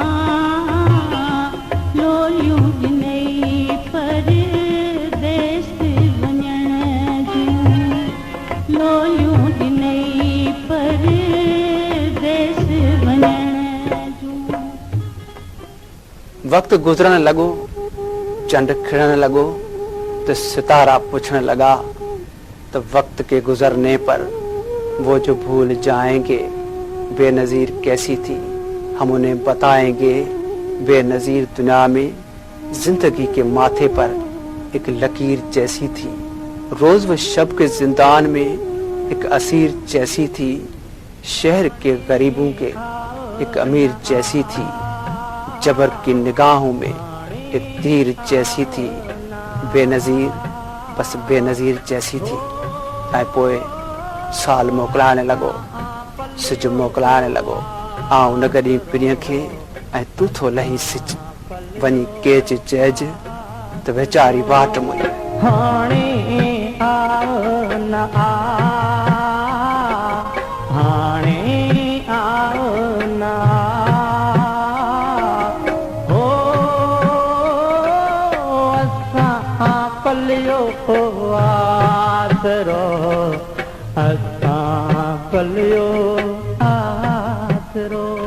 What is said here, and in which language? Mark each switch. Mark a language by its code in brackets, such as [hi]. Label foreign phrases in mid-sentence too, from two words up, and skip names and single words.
[sd] लोलियूं विनई परदेस वञण जूं, लोलियूं विनई परदेस वञण जूं। वक्त गुजरण लॻो, चंड खिड़न लॻो [ur] تو ستارہ پوچھنے لگا تو وقت کے گزرنے پر وہ جو بھول جائیں گے بے نظیر کیسی تھی، ہم انہیں بتائیں گے بے نظیر دنیا میں زندگی کے ماتھے پر ایک لکیر جیسی تھی. روز وہ شب کے زندان میں ایک اسیر جیسی تھی، شہر کے غریبوں کے ایک امیر جیسی تھی، جبر کی نگاہوں میں ایک تیر جیسی تھی، بے نظیر بس بے نظیر جیسی تھی. [sd] ऐं पोइ साल मोकिलाइण लॻो, सिज मोकिलाइण लॻो। आउं न गॾी पिणीअ खे ऐं तूं थो लही सिज, वञी केच चइज त वीचारी वाट मुई। हाणे आओ न आ, हाणे आओ न हो, असां पलियो आसरो, असां पलियो आसरो।